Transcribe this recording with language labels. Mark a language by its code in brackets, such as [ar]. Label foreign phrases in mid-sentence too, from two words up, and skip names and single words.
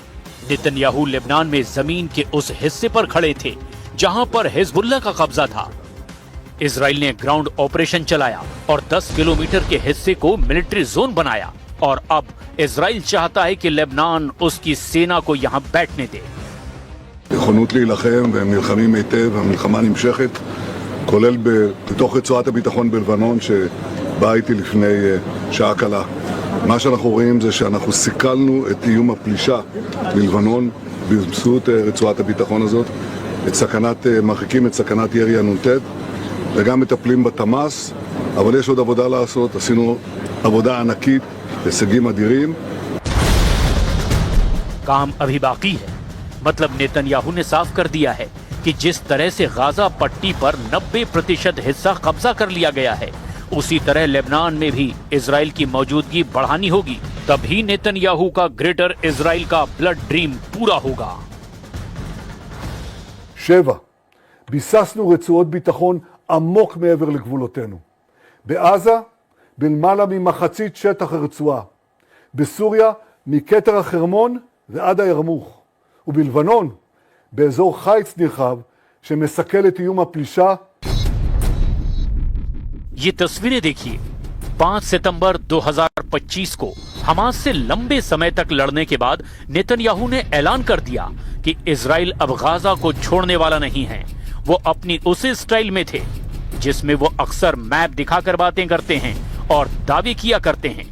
[hi] नेतन्याहू लेबनान में जमीन के उस हिस्से पर खड़े थे जहां पर हिजबुल्लाह का कब्जा था। इजराइल ने [en] ground operation [hi] चलाया और 10 किलोमीटर के हिस्से को [en] military zone [hi] बनाया, और अब इजराइल चाहता है कि लेबनान उसकी सेना को यहां बैठने दे। [he] נכונות להילחם, והם נלחמים היטב, המלחמה נמשכת, כולל בתוך רצועת הביטחון בלבנון שבאה איתי לפני שעה קלה. מה שאנחנו רואים זה שאנחנו סיכלנו את איום הפלישה ללבנון באמצעות רצועת הביטחון הזאת, מרחיקים את סכנת ירי הנ"ט, וגם מטפלים בתמ"ס, אבל יש עוד עבודה לעשות, עשינו עבודה ענקית, הישגים אדירים. [hi] काम अभी बाकी है। मतलब नेतन्याहू ने साफ कर दिया है कि जिस तरह से गाजा पट्टी पर 90% हिस्सा कब्जा कर लिया गया है, उसी तरह लेबनान में भी इजराइल की मौजूदगी बढ़ानी होगी, तभी नेतन्याहू का ग्रेटर इजराइल का [en] blood dream [hi] पूरा होगा। 7. [he] ביססנו רצועות ביטחון עמוק מעבר לגבולותינו. בעזה, בלמעלה ממחצית שטח הרצועה. בסוריה, מכתר החרמון ועד הירמוך. ובלבנון, באזור חיץ נרחב, שמסכל את איום הפלישה. [hi] ये तस्वीरें देखिए। 5 सितंबर 2025 को हमास से लंबे समय तक लड़ने के बाद नेतन्याहू ने ऐलान कर दिया कि इजराइल अब गाजा को छोड़ने वाला नहीं है। वो अपनी उसी स्टाइल में थे जिसमें वो अक्सर मैप दिखाकर बातें करते हैं और दावे किया करते हैं।